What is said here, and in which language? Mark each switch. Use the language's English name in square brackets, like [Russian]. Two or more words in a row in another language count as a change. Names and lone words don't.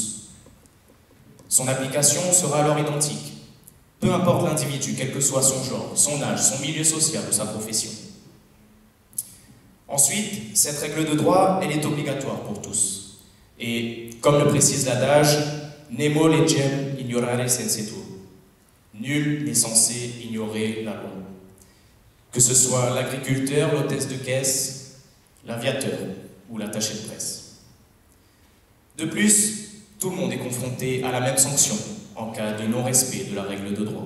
[French] Son application sera alors identique, peu importe l'individu, quel que soit son genre, son âge, son milieu social ou sa profession. Ensuite, cette règle de droit, elle est obligatoire pour tous. Et comme le précise l'adage, « [Latin] Nemo legem ignorare sensetur ». [French] Nul n'est censé ignorer la loi. Que ce soit l'agriculteur, l'hôtesse de caisse, l'aviateur ou l'attaché de presse. De plus, tout le monde est confronté à la même sanction en cas de non-respect de la règle de droit.